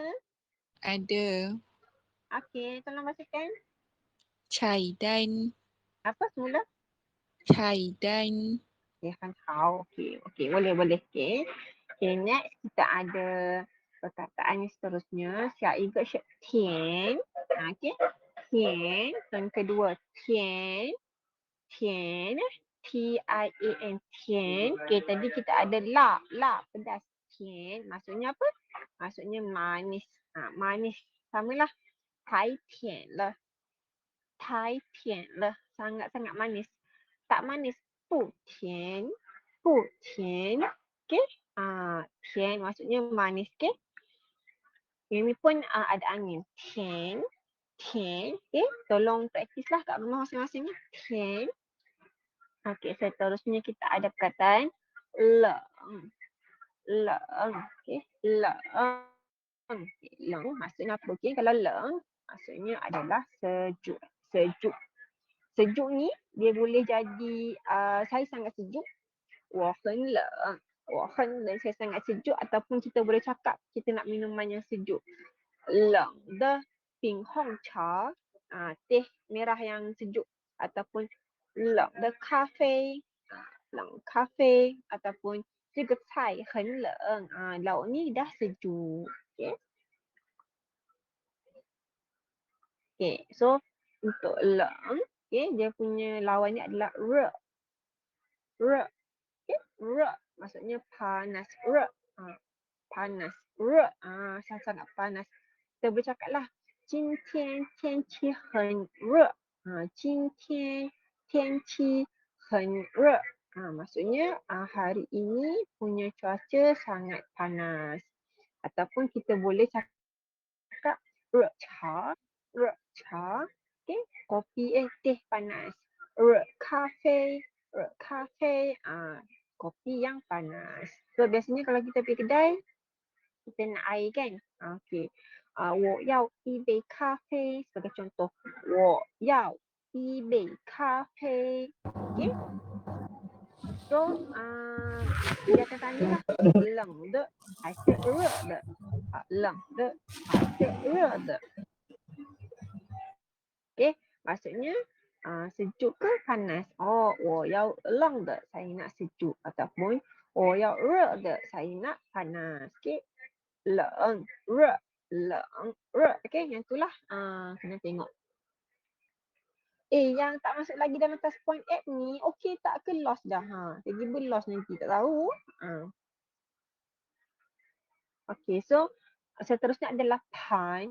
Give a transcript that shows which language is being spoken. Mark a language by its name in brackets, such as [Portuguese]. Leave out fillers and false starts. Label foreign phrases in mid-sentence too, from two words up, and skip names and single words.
[Malay] Ada. Okey, tolong bacakan. [Chinese] 菜单. [Malay] Apa semula? [Chinese] 菜单. [Malay] Okay, [Chinese] 很好. [Malay] Okay, boleh. Okay, next kita ada perkataan yang seterusnya. [Chinese] 下一个是甜. Okay, tian. [Malay] Yang kedua, tian. Tian, tian. Okay, tadi kita ada la pedas. Tian, maksudnya apa? Maksudnya manis. Manis. Samalah. [Chinese] 太甜了。太甜了. [Malay] Sangat-sangat manis. Tak manis. [Chinese] 不甜. [Malay] Okay. Tian maksudnya manis. Okay. Ini pun ada angin. Tian. Okay. Tolong praktis lah kat rumah masing-masing. Tian. Okey, seterusnya kita ada perkataan leng. Okey, leng. Okay, leng maksudnya apa? Okey, kalau leng maksudnya adalah sejuk. Sejuk ni dia boleh jadi saya sangat sejuk. [Chinese] 我很冷. 我很冷, [Malay] saya sangat sejuk ataupun kita boleh cakap kita nak minuman yang sejuk. [Chinese] 冷的冰红茶, [Malay] teh merah yang sejuk ataupun [Chinese] 冷的咖啡, 冷咖啡 [Malay] ataupun [Chinese] 这个菜很冷, [Malay] lauk ni dah sejuk. Okay, so untuk 冷, okay, dia punya lawan ni adalah 热. 热, okay, 热 maksudnya panas. 热, panas. 热, sangat panas. Kita boleh cakap lah, [Chinese] 今天天气很热. 今天天气很热. [Malay] Maksudnya hari ini punya cuaca sangat panas. Ataupun kita boleh cakap 热茶. [Chinese] 热茶. [Malay] Okay, kopi teh panas. [Chinese] 热咖啡. 热咖啡. [Malay] Kopi yang panas. So biasanya kalau kita pergi kedai, kita nak air kan. [Chinese] Okay. 我要一杯咖啡 [Malay] sebagai contoh. [Chinese] 我要一杯咖啡. [Malay] Okay. So, dia akan tanyalah, [Chinese] 冷的还是热的? 冷的还是热的? [Malay] Okay, maksudnya sejuk ke panas? [Chinese] 我要冷的, [Malay] saya nak sejuk. Ataupun [Chinese] 我要热的, [Malay] saya nak panas. Okay, 冷热. Okay, yang itulah kena tengok. Yang tak masuk lagi dalam [English] task point app [Malay] ni, okey tak ke lost dah? Tiba-tiba lost nanti, tak tahu. Okey, so seterusnya adalah pan.